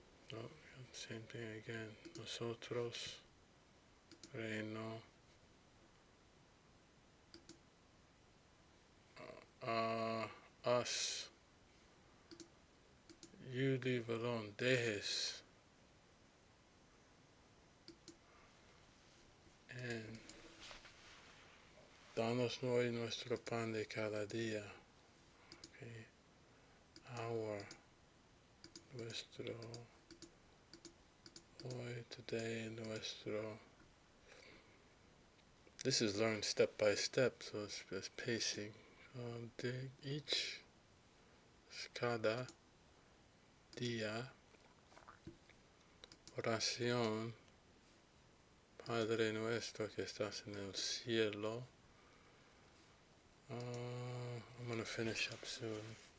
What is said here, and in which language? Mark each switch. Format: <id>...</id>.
<en>No, same thing again.</en> <es>Nosotros reino</es> <en>us, you leave alone, dejes, and</en> <es>danos hoy nuestro pan de cada día.</es> <en>Okay.</en> <es>Nuestro hoy,</es> <en>today,</en> <es>nuestro.</es> <en>This is learned step by step, so it's pacing.</en> <es>De</es> <en>each,</en> <es>cada día, oración, Padre nuestro que estás en el cielo.</es> <en>I'm going to finish up soon.</en>